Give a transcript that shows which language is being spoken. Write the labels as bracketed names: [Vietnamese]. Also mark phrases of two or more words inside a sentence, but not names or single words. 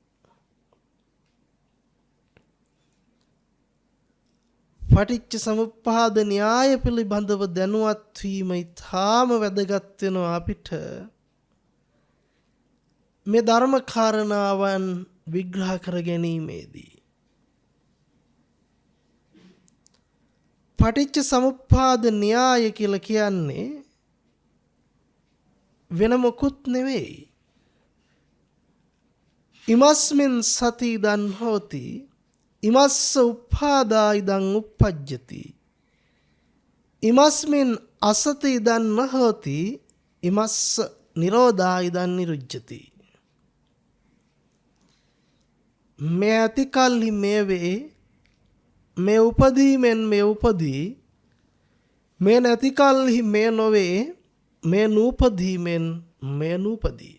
[Sinhala] පටිච්ච සමුප්පාද න්‍යාය පිළිබඳව දැනුවත් වීම ඉතාම වැදගත් වෙනවා අපිට මේ ධර්ම කාරණාවන් විග්‍රහ කර ගැනීමේදී. පටිච්ච සමුප්පාද න්‍යාය කියලා කියන්නේ වෙන මොකුත් නෙවෙයි. [Pali] ඉමස්මින් සති ඉදන් හෝති ඉමස්ස උප්පාදා ඉදන් උප්පජ්ජති ඉමස්මින් අසති ඉදන් නහෝති ඉමස්ස නිරෝධා ඉදන් නිරුජ්ජති. [Sinhala] මේ ඇති කල්හි මේ වේ, මේ උපදීමෙන් මේ උපදී, මේ නැති කල්හි මේ නොවේ, මේ නූපදීමෙන් මේ නූපදී.